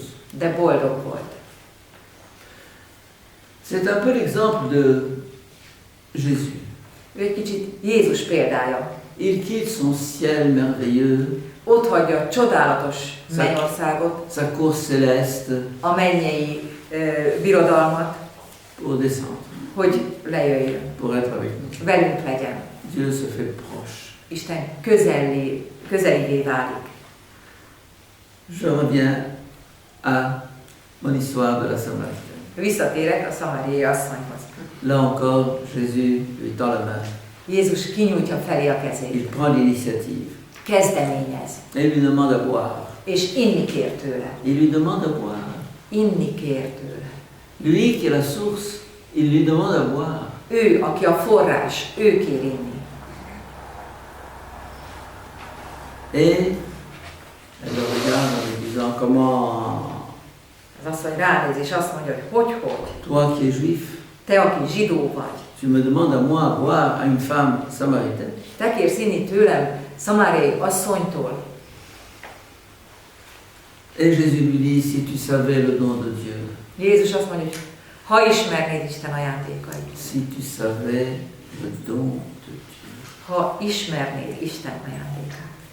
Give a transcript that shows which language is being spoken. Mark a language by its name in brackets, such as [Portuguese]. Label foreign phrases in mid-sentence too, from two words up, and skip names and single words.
[Hungarian] De boldog volt. [French] C'est un peu l'exemple de Jésus. [Hungarian] Ő egy kicsit Jézus példája. [French] Il quitte son ciel merveilleux, [Hungarian] Ott hagyja a csodálatos mennyországot, [French] sa cour céleste, [Hungarian] a mennyei birodalmat, [French] pour descendre, [Hungarian] hogy lejöjjön, [French] pour être avec nous. [Hungarian] velünk legyen. [French] Dieu se fait proche. [Hungarian] Isten közelivé válik. [French] Je reviens à mon histoire de la Samaritaine. [Hungarian] Visszatérek a szamáriai asszonyhoz. [French] Là encore, Jésus lui tend la main. [Hungarian] Jézus kinyújtja felé a kezét. [French] Il prend l'initiative. [Hungarian] Kezdeményez. [French] Et il lui demande à boire. [Hungarian] És inni kér tőle. [French] Il lui demande à boire. [Hungarian] Inni kér tőle. [French] Lui qui est la source, il lui demande à boire. [Hungarian] Ő, aki a forrás, ő kér inni. [French] Et elle le regarde en lui disant, comment [Hungarian] Az asszony ránéz és azt mondja, hogy [French] toi qui es juif, [Hungarian] te, aki zsidó vagy, [French] tu me demandes à moi à boire à une femme samaritaine. [Hungarian] te kérsz inni tőlem szamáriai asszonytól. [French] Et Jésus lui dit, si tu savais le don de Dieu, [Hungarian] Jézus azt mondja, hogy ha ismernéd Isten ajándékait, [French] si tu savais le don de Dieu. [Hungarian] ha ismernéd Isten ajándékát.